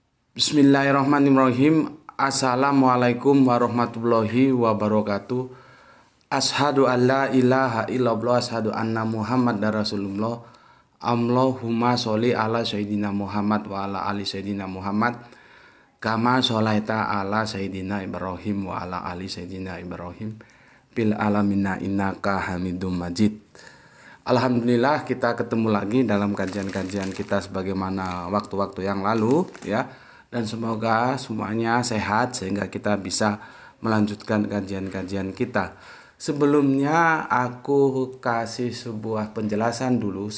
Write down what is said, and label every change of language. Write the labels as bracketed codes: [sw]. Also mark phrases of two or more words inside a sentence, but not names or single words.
[ar] بسم الله الرحمن الرحيم. السلام عليكم ورحمة الله وبركاته. أشهد أن لا إله إلا الله، أشهد أن محمد دان رسول الله. اللهم صل على سيدنا محمد وعلى آل سيدنا محمد. كما صليت على سيدنا إبراهيم وعلى آل سيدنا إبراهيم. بالعالمين إنك حميد مجيد. [id] Alhamdulillah kita ketemu lagi dalam kajian-kajian kita sebagaimana waktu-waktu yang lalu ya. Dan semoga semuanya sehat sehingga kita bisa melanjutkan kajian-kajian kita. Sebelumnya aku kasih sebuah penjelasan dulu.